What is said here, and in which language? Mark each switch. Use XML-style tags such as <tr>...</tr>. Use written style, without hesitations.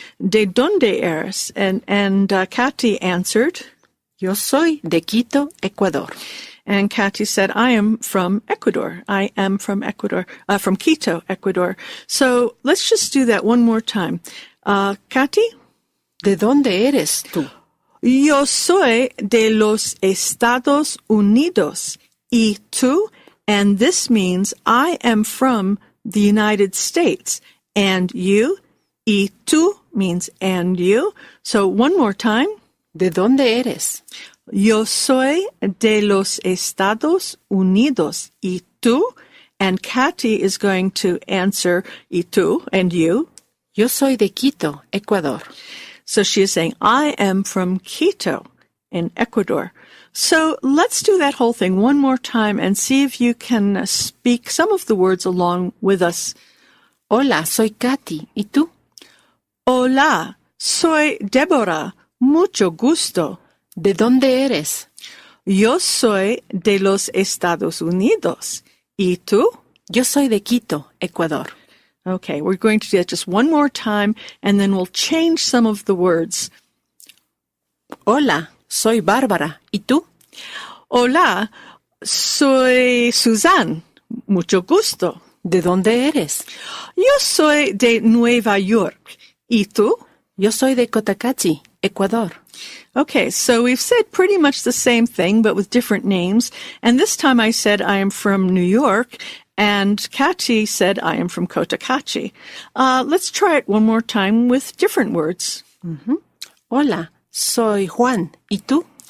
<es>¿De dónde eres?</es> <en>And Katy answered,</en> <es>Yo soy de Quito, Ecuador.</es> <en>And Katy said, I am from Ecuador. I am from Ecuador, from Quito, Ecuador. So let's just do that one more time. Katy?</en> <es>¿De dónde eres tú? Yo soy de los Estados Unidos. ¿Y tú?</es> <en>And this means I am from the United States. And you?</en> <es>¿Y tú?</es> <en>Means and you. So one more time.</en> <es>¿De dónde eres? Yo soy de los Estados Unidos. ¿Y tú?</es> <en>And Katy is going to answer</en> <es>¿y tú?</es> <en>And you.</en> <es>Yo soy de Quito, Ecuador.</es> <en>So she is saying, I am from Quito in Ecuador. So let's do that whole thing one more time and see if you can speak some of the words along with us.</en> <es>Hola, soy Katy. ¿Y tú? Hola, soy Deborah. Mucho gusto. ¿De dónde eres? Yo soy de los Estados Unidos. ¿Y tú? Yo soy de Quito, Ecuador.</es> <en>Okay, we're going to do that just one more time, and then we'll change some of the words.</en> <es>Hola, soy Bárbara. ¿Y tú? Hola, soy Susan. Mucho gusto. ¿De dónde eres? Yo soy de Nueva York. ¿Y tú? Yo soy de Cotacachi, Ecuador.</es> <en>Okay, so we've said pretty much the same thing, but with different names. And this time I said I am from New York, and Katy said I am from Cotacachi. Let's try it one more time with different words.</en> <es>Mm-hmm. Hola, soy Juan. ¿Y tú?</es>